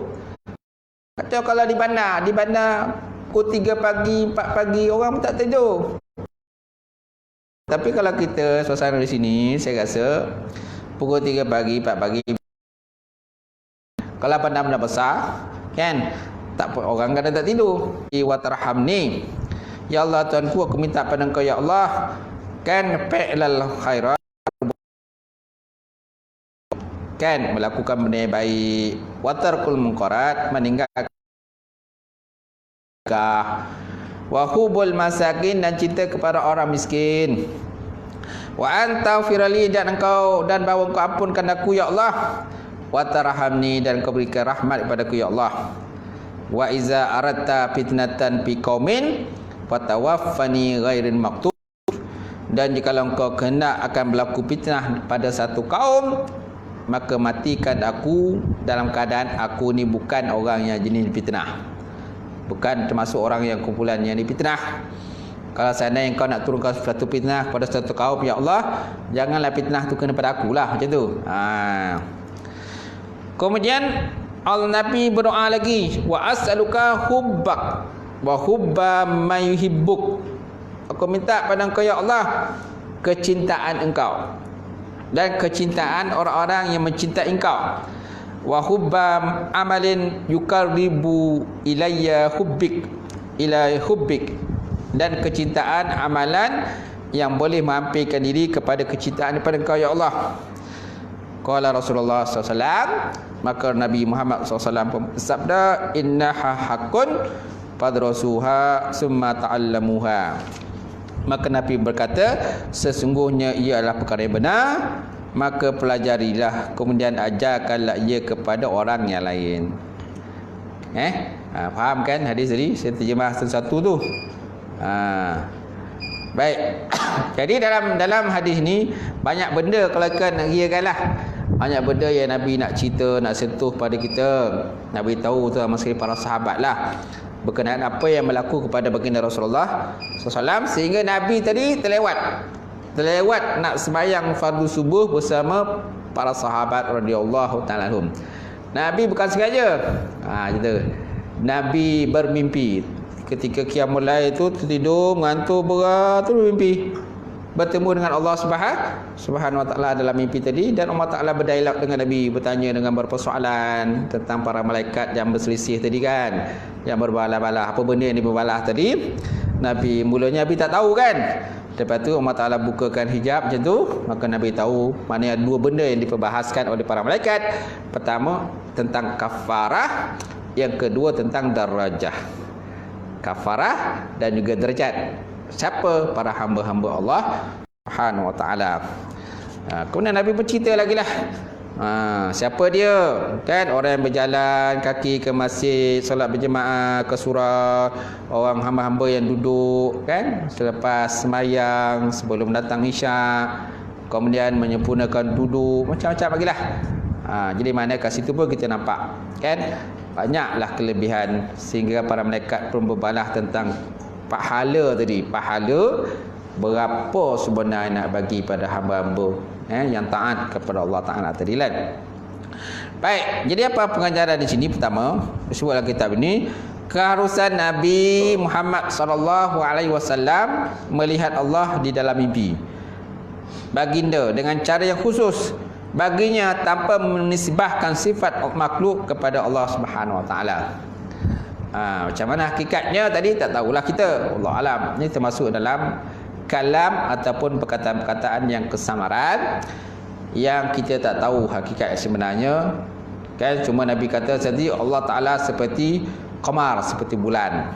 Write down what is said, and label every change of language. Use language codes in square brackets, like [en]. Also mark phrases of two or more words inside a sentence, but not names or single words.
[ms] Atau kalau di bandar pukul 3 pagi, 4 pagi, orang pun tak tidur. Tapi kalau kita suasana di sini, saya rasa pukul 3 pagi, 4 pagi, kalau bandar-bandar besar, kan, tak orang kadang tak tidur. [ar] وترحمني, [ms] ya Allah Tuhanku, aku minta pada Engkau ya Allah, kan, [ar] فعل الخيرات, [ms] kan, melakukan benda yang baik, [ar] وترك المنكرات, [ms] meninggalkan [ar] وحب المساكين, [ms] dan cinta kepada orang miskin, [ar] وأن تغفر لي, [ms] dan Engkau, dan bahawa Engkau ampunkan aku ya Allah, [ar] وترحمني, [ms] dan Engkau berikan rahmat kepadaku ya Allah, [ar] وإذا أردت فتنة في قوم فتوفني غير مفتون, [ms] dan jikalau Engkau kehendak akan berlaku fitnah pada satu kaum, maka matikan aku dalam keadaan aku ni bukan orang yang jenis fitnah, bukan termasuk orang yang kumpulan yang difitnah. Kalau seandainya Engkau nak turunkan satu fitnah pada satu kaum ya Allah, janganlah fitnah tu kena pada akulah, macam tu. Kemudian Nabi berdoa lagi, [ar] وأسألك حبك وحب من يحبك. [ms] Aku minta pada Engkau ya Allah kecintaan Engkau dan kecintaan orang-orang yang mencintai Engkau, [ar] وحب عمل يقرب إلي حبك إلى حبك, [ms] dan kecintaan amalan yang boleh menghampirkan diri kepada kecintaan daripada Engkau ya Allah. [ar] قال رسول الله [ms] SAW, maka Nabi Muhammad SAW pun bersabda, [ar] إنها حق فادرسوها ثم تعلموها. [ms] Maka Nabi berkata, sesungguhnya ia adalah perkara yang benar, maka pelajarilah, kemudian ajarkanlah ia kepada orang yang lain. Faham kan hadis tadi? Saya terjemah satu-satu tu. Baik. Jadi dalam hadis ni banyak benda kalau kan nak kirakanlah. Banyak benda yang Nabi nak cerita, nak sentuh pada kita. Nabi tahu tu sama sekali para sahabat lah berkenaan apa yang berlaku kepada baginda Rasulullah SAW, sehingga Nabi tadi terlewat nak sembahyang fardu subuh bersama para sahabat [ar] رضي الله تعالى عنهم. [ms] Nabi bukan sengaja. Gitu. Nabi bermimpi ketika qiyamul lail itu, tertidur mengantuk berat, tu bermimpi bertemu dengan Allah [ar] سبحانه وتعالى [ms] dalam mimpi tadi, dan Allah Taala berdialog dengan Nabi, bertanya dengan persoalan tentang para malaikat yang berselisih tadi kan, yang berbalah-balah, apa benda yang diberbalah tadi. Nabi mulanya Nabi tak tahu kan. Lepas tu Allah Taala bukakan hijab macam tu, maka Nabi tahu mana ada dua benda yang diperbahaskan oleh para malaikat. Pertama tentang kafarah, yang kedua tentang darajah. Kafarah dan juga derajat. Siapa? Para hamba-hamba Allah [ar] سبحانه وتعالى. [ms] Kemudian Nabi bercerita lagi lah. Siapa dia? Kan orang yang berjalan kaki ke masjid, solat berjemaah ke surau, orang hamba-hamba yang duduk kan selepas sembahyang, sebelum datang isyak, kemudian menyempurnakan duduk, macam-macam bagilah. Jadi mana kat situ pun kita nampak kan banyaklah kelebihan, sehingga para malaikat pun berbalah tentang pahala tadi. Pahala berapa sebenarnya nak bagi pada hamba-hamba yang taat kepada Allah Taala tadi kan. Baik, jadi apa pengajaran di sini? Pertama, disebutlah kitab ini keharusan Nabi Muhammad [ar] صلى الله عليه وسلم [ms] melihat Allah di dalam mimpi. Baginda dengan cara yang khusus baginya tanpa menisbahkan sifat makhluk kepada Allah [ar] سبحانه وتعالى. [ms] Macam mana hakikatnya tadi tak tahulah kita, [ar] الله أعلم. [ms] Ini termasuk dalam kalam ataupun perkataan-perkataan yang kesamaran yang kita tak tahu hakikat sebenarnya. Kan cuma Nabi kata tadi Allah Taala seperti qamar, seperti bulan.